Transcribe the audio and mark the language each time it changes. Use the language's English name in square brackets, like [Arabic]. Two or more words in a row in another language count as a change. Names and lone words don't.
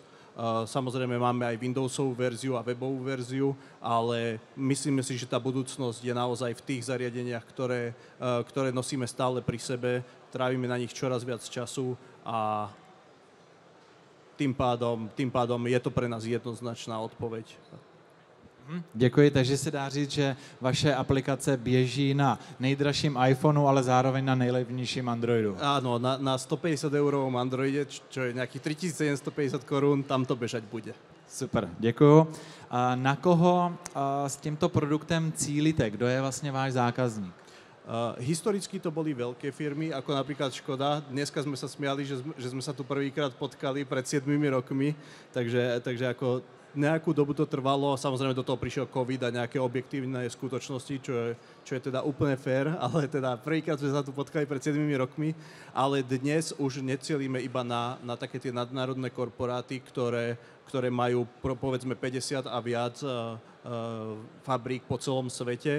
[Slovak] Samozrejme máme aj Windowsovú verziu a webovú verziu, ale myslíme si, že tá budúcnosť je naozaj v tých zariadeniach, ktoré nosíme stále pri sebe, trávime na nich čoraz viac času a tým pádom je to pre nás jednoznačná odpoveď. [Czech] Děkuji, takže se dá říct, že vaše aplikace běží na nejdražším iPhoneu, ale zároveň na nejlevnějším Androidu. [Slovak] Áno, na 150 eurovom Androide, čo je nejakých 3750 korún, tam to bežať bude. [Czech] Super, děkuju. Na koho s tímto produktem cílíte? Kdo je vlastně váš zákazník? [Slovak] Historicky to boli veľké firmy, ako napríklad Škoda. Dneska sme sa smiali, že sme sa tu prvýkrát potkali pred 7 rokmi, takže ako nejakú dobu to trvalo, samozrejme do toho prišiel COVID a nejaké objektívne skutočnosti, čo je teda úplne fér, ale teda prvýkrát sme sa tu potkali pred 7 rokmi, ale dnes už necielíme iba na také tie nadnárodné korporáty, ktoré majú povedzme 50 a viac fabrík po celom svete.